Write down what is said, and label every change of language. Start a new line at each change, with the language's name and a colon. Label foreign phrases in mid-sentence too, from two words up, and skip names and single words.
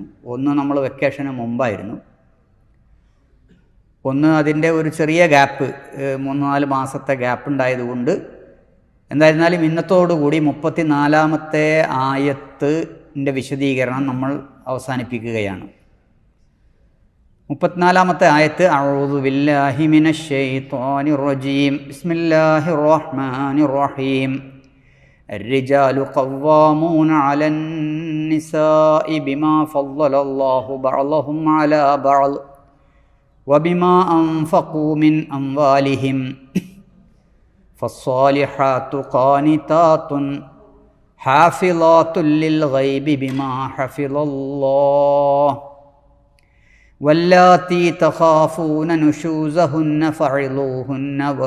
Malayalam: ഒന്ന് നമ്മൾ വെക്കേഷന് മുമ്പായിരുന്നു, ഒന്ന് അതിൻ്റെ ഒരു ചെറിയ ഗ്യാപ്പ്, 3-4 മാസത്തെ ഗ്യാപ്പ് ഉണ്ടായതുകൊണ്ട് എന്തായിരുന്നാലും ഇന്നത്തോടുകൂടി 34-ാമത്തെ ആയത്തിൻ്റെ വിശദീകരണം നമ്മൾ അവസാനിപ്പിക്കുകയാണ്. 34-ാമത്തെ ആയത്ത്
Arabic: أعوذ بالله من الشيطان الرجيم بسم الله الرحمن الرحيم الرجال قوامون على النساء بما فضل الله بعضهم على بعض وبما أنفقوا من أموالهم فالصالحات قانتات حافظات للغيب بما حفظ الله واللاتي تخافون نشوزهن فعظوهن